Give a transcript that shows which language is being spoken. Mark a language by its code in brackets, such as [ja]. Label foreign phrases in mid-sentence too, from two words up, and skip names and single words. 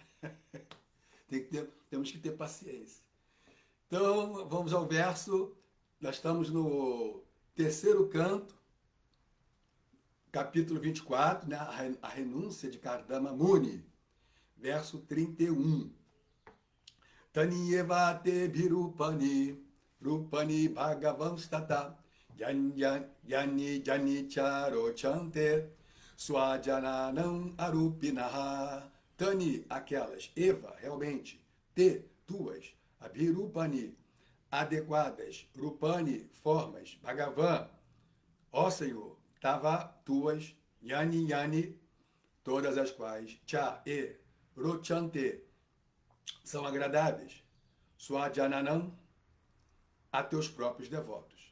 [pt] Temos que ter paciência. Então, vamos ao verso. Nós estamos no terceiro canto, capítulo 24, né? A renúncia de Kardama Muni, verso 31. [sa] तान्येवते विरूपाणि रूपाणि भगवम् स्तत यानि जानि चरो चन्ते स्वजनानाम् अरूपिणः. Tani, [pt] aquelas, Eva, realmente, Te, tuas, Abhirupani, adequadas, Rupani, formas, Bhagavan, ó Senhor, Tava, tuas, Yani, todas as quais, Cha, e, Rochante, são agradáveis, Swajananam, a teus próprios devotos.